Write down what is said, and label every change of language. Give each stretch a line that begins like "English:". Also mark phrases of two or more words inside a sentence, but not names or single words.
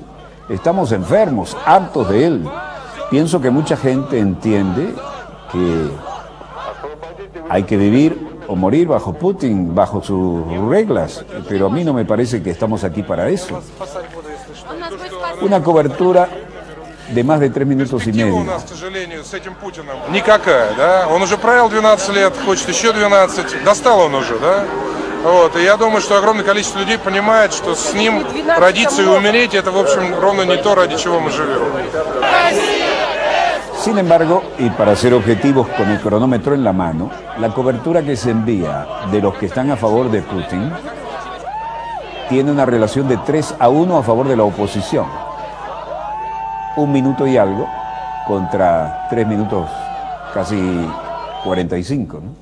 Spanish: Estamos enfermos, hartos de él. Pienso que mucha gente entiende que hay que vivir o morir bajo Putin, bajo sus reglas, pero a mí no me parece que estamos aquí para eso. Una cobertura de más de 3 minutos y medio.
Russian: Никакая, да? Он уже правил 12 лет, хочет еще 12. Достал он уже, да? Вот, и я думаю, что огромное количество людей понимает, что с ним родиться и умереть, это, в общем, ровно не то, ради чего мы живем.
Spanish: Sin embargo, y para ser objetivos con el cronómetro en la mano, la cobertura que se envía de los que están a favor de Putin tiene una relación de 3-1 a favor de la oposición. 1 minuto y algo contra 3 minutos casi 45, ¿no?